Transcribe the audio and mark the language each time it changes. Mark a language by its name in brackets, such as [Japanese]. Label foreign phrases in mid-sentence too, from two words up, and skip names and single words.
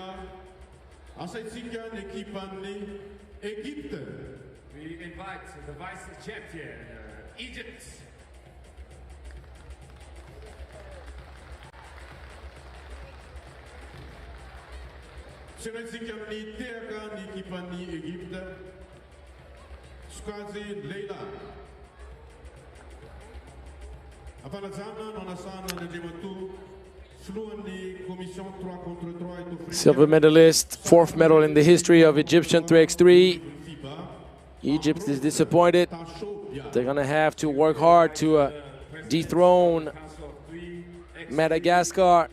[Malagasy] Asaitsika n'ekipan'ny Egypte. [English] We invite the vice champion, Egypt. [Malagasy] Sinaitsika amin'ny teraka n'ekipan'ny Egypte. Skazy Leila. Apanajana nonasana n'Andriamatoa. [English] Silver medalist, 4th medal in the history of Egyptian 3x3. Egypt is disappointed. They're going to have to work hard to dethrone Madagascar.